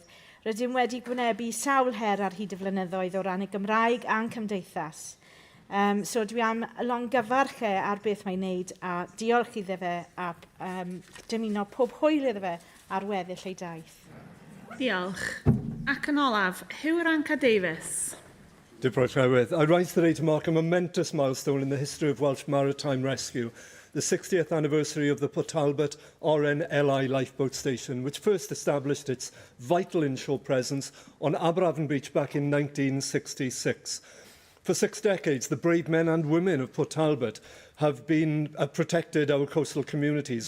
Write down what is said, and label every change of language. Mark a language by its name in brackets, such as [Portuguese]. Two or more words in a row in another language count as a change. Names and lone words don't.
[Welsh] Rydym wedi gwynebu sawl her ar hyd y flynyddoedd o ran y Gymraeg a'n cymdeithas. So dwi am longyfarch ar beth mae'n wneud a diolch iddo fe a dymuno pob hwyl iddo fe ar weddill ei daith. Diolch. Ac yn olaf, Hyw'r Anca Davies. [English] Deputy President, I rise today to mark a momentous milestone in the history of Welsh maritime rescue, the 60th anniversary of the Port Talbot RNLI lifeboat station, which first established its vital inshore presence on Aberavon Beach back in 1966. For 6 decades, the brave men and women of Port Talbot have been protected our coastal communities.